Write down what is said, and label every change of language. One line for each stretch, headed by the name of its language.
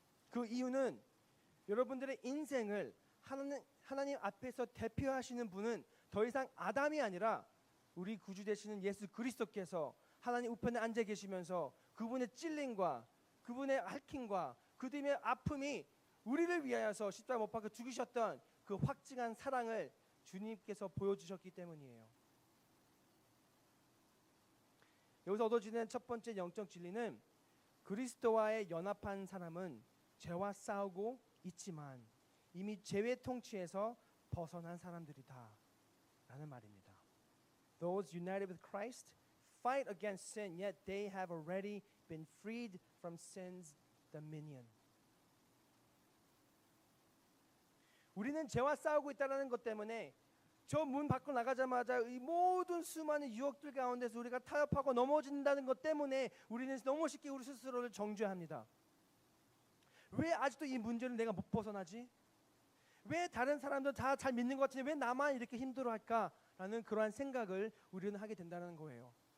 Korean: 그 이유는 여러분들의 인생을 하나님 앞에서 대표하시는 분은 더 이상 아담이 아니라 우리 구주 되시는 예수 그리스도께서 하나님 우편에 앉아 계시면서 그분의 찔림과 그분의 핥힘과 그분의 아픔이 우리를 위하여서 십자가 못 박혀 죽으셨던 그 확증한 사랑을 주님께서 보여주셨기 때문이에요. 여기서 얻어지는 첫 번째 영적 진리는 그리스도와의 연합한 사람은 죄와 싸우고 있지만 이미 죄의 통치에서 벗어난 사람들이다 라는 말입니다.
English: Those united with Christ fight against sin, yet they have already been freed from sin's dominion.
Korean: 우리는 죄와 싸우고 있다는 것 때문에 저 문 밖으로 나가자마자 이 모든 수많은 유혹들 가운데서 우리가 타협하고 넘어진다는 것 때문에 우리는 너무 쉽게 우리 스스로를 정죄합니다. 왜 아직도 이 문제를 내가 못 벗어나지? 왜 다른 사람들 다 잘 믿는 것 같은데 왜 나만 이렇게 힘들어할까라는 그러한 생각을 우리는 하게 된다는 거예요.